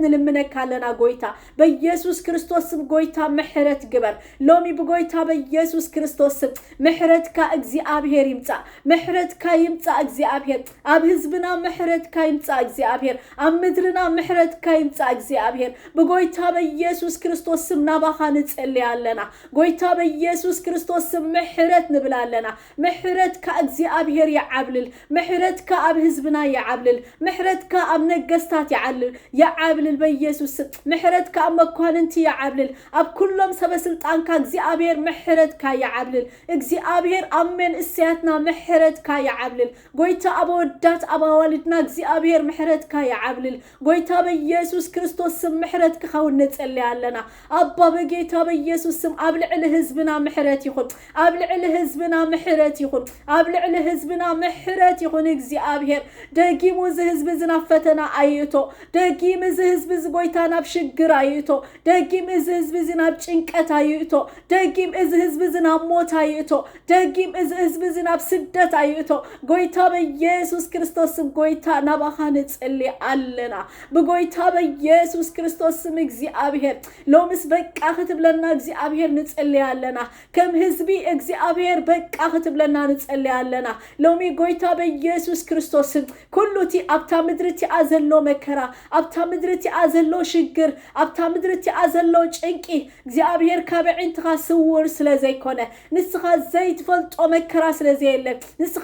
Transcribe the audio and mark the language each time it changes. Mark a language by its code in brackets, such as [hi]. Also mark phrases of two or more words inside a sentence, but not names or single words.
[ti] ንልምነካለና ጎይታ በኢየሱስ ክርስቶስ ስም ጎይታ ምሕረት ግበር ሎሚ በጎይታ በኢየሱስ ክርስቶስ ስም ምሕረት ከእግዚአብሔር ይምጻ ምሕረት ከይምጻ እግዚአብሔር አብ ህዝብና ምሕረት ከይምጻ እግዚአብሔር አብ ምድርና ምሕረት ከይምጻ እግዚአብሔር በጎይታ በኢየሱስ ክርስቶስ ስም ናባኻ ንጸልያለና ጎይታ በኢየሱስ ክርስቶስ ስም ምሕረት ንብላለና ምሕረት ከእግዚአብሔር ያዓብልል ምሕረት ከአብ ህዝብና ያዓብልል ምሕረት ከአብ ነገስታት ያዓብልል በኢየሱስ ስም ምሕረት ከአብ መኳንንቲ ያዓብልል አብ ኩሎም ሰበስልጣን ከእግዚአብሔር ምሕረት ከያዓብልል እግዚአብሔር አሜን እስያትና ምሕረት ከያዓብልል ጎይታ አበወዳት አባዋልድና እግዚአብሔር ምሕረት ከያዓብልል ጎይታ በኢየሱስ ክርስቶስ ስም ምሕረት ከኸውን ንጸልያለና አባ በጌታ በኢየሱስ ስም አብልዕል ህዝብና ምሕረት ይኹን አብልዕል ህዝብና ምሕረት ይኹን አብልዕል ህዝብና ምሕረት ይኹን እግዚአብሔር ደጊሙ ህዝብ ዝናፈተና አይቶ ደጊም ህዝብ ዝጎይታና ብሽግር አይቶ ደጊም ህዝብ ዝናብ ጭንቀት አይቶ ደጊም ህዝብ ዝናብ ሞት አይቶ ደጊም ህዝብ ዝናብ ስደት አይቶ ጎይታ በኢየሱስ ክርስቶስ ስም ጎይታ ናባኻ ንጸልይ አለና በጎይታ በኢየሱስ ክርስቶስ ስም እግዚአብሔር ሎምስ በቃ ክትብለና እግዚአብሔር ንጸልይ አለና ከም ህዝቢ እግዚአብሔር በቃ ክትብለና ንጸልይ አለና ሎሚ ጎይታ በኢየሱስ ክርስቶስ ስም ኩሉቲ አብታ ምድርቲ አዘሎ መከራ አብታ ምድርቲ አዘሎ ሽግር አብታ ምድርቲ አዘሎ ጭንቂ እግዚአብሔር ካብዕንትኻ ስውር ስለዘይኮነ ንስኻ ዘይትፈልጦ መከራ ስለዘየለ ንስኻ